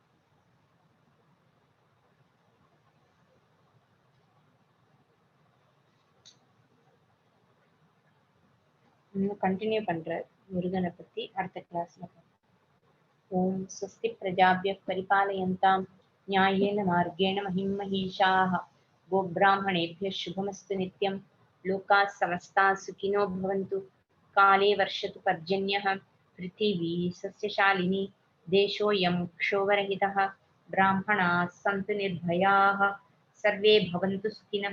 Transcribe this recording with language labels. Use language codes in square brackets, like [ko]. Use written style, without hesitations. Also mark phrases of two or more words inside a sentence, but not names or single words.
[ta] கண்டினியூ பண்ற முருகனை பத்தி அடுத்த கிளாஸ்ல. [sa] ओम् स्वस्ति प्रजाभ्यः परिपालयन्ताम् न्यायेन मार्गेण महिं महिषाः गोब्राह्मणेभ्यः शुभमस्तु नित्यं लोकाः समस्ताः सुखिनो भवन्तु काले वर्षतु पर्जन्यः पृथिवी सस्यशालिनी देशोऽयं क्षोभरहितः ब्राह्मणाः सन्तु निर्भयाः सर्वे भवन्तु सुखिनः